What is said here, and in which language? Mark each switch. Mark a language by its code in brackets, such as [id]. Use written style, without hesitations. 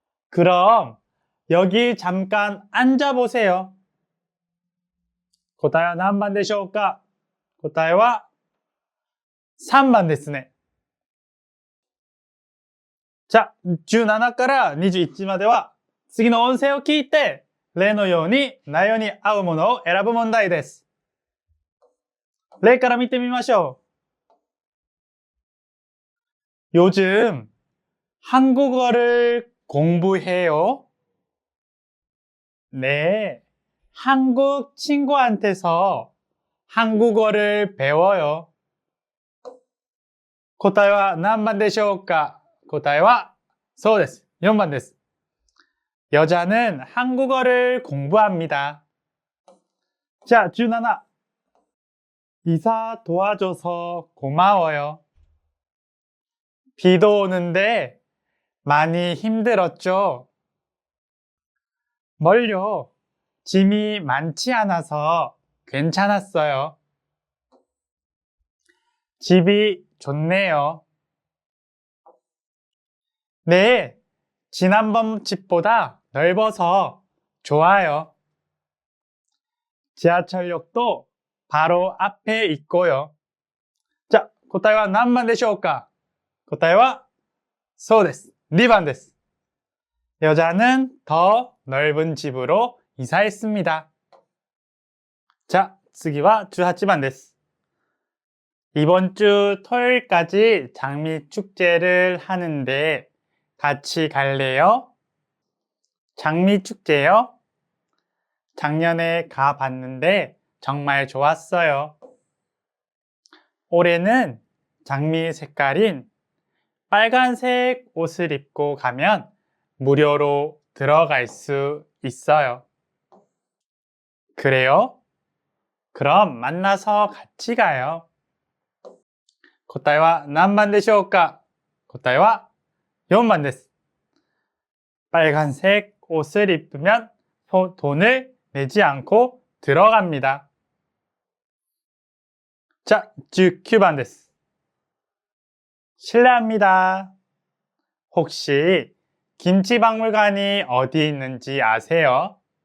[ko] 그럼 여기 잠깐 앉아보세요. [ja] 答えは何番でしょうか？答えは3番ですね。じゃあ、17から21までは次の音声を聞いて例のように内容に合うものを選ぶ問題です。例から見てみましょう。 [ko] 요즘 한국어를 공부해요? 네, 한국 친구한테서 한국어를 배워요. [ja] 答えは何番でしょうか？答えはそうです。4番です。 [ko] 여자는 한국어를 공부합니다. 자, 17. 이사 도와줘서 고마워요. 비도 오는데 많이 힘들었죠? 뭘요? 짐이 많지 않아서 괜찮았어요. 집이 좋네요. 네, 지난번 집보다 넓어서 좋아요. 지하철역도 바로 앞에 있고요. [ja] 자, 答えは何番でしょうか？答えはそうです。2番です。 [ko] 여자는 더 넓은 집으로 이사했습니다. [ja] 자, 次は18番です。 [ko] 이번 주 토요일까지 장미축제를 하는데 같이 갈래요? 장미축제요? 작년에 가봤는데 정말 좋았어요. 올해는 장미 색깔인 빨간색 옷을 입고 가면 무료로 들어갈 수 있어요. 그래요? 그럼 만나서 같이 가요. [ja] 答えは何番でしょうか？答えは4番です。 [ko] 빨간색 옷을 입으면 돈을 내지 않고 들어갑니다. 자, 19번です.실례합니다. 혹시 김치박물관이 어디 있는지 아세요?